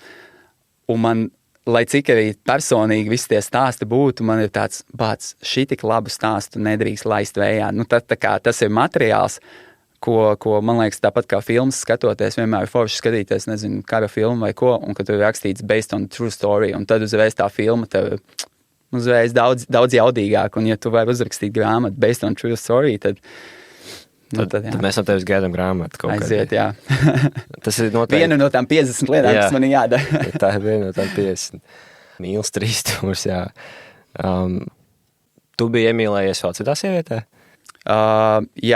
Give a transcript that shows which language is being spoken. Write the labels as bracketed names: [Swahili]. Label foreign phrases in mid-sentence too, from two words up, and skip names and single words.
[Latvian] Un man, lai cik arī personīgi visi tie stāsti būtu, man ir tāds, šī tik labu stāstu nedrīkst laist vējā. Tas ir materiāls, ko man liekas, tāpat kā filmas skatoties, vienmēr ir forši skatīties, nezinu, kara filmu vai ko, un kad tur ir rakstīts [English] based on true story, [Latvian] un tad uzreiz tā filma tev uzreiz daudz jaudīgāk, un ja tu vari uzrakstīt grāmatu [English] based on true story, [Latvian] tad mēs no tevis gaidām grāmatu kaut aiziet, jā. Tas ir noteikti viena no tām 50 lietām, kas man ir jādara. Tā ir viena no tām 50. Mīls trīsstūrs, jā. Tu biji iemīlējies vēl citā sievietē? Jā.